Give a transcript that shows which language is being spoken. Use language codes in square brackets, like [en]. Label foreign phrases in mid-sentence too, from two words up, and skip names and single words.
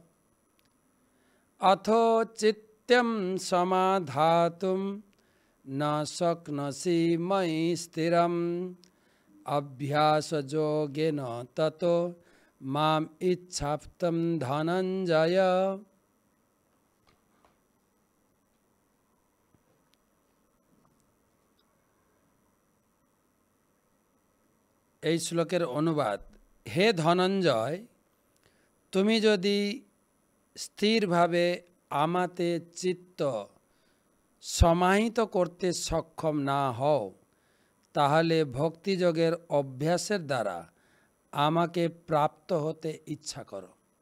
[sa] अथ चित्यं समाधातुं न शक्नोषि मयि स्थिरम् अभ्यासयोगेन ततो माम इच्छाप्तुं धनञ्जय। [bn] এই শ্লোকের অনুবাদ, হে ধনঞ্জয়, তুমি যদি স্থিরভাবে আমাতে চিত্ত সমাহিত করতে সক্ষম না হও, তাহলে ভক্তিযোগের অভ্যাসের দ্বারা আমাকে প্রাপ্ত হতে ইচ্ছা করো।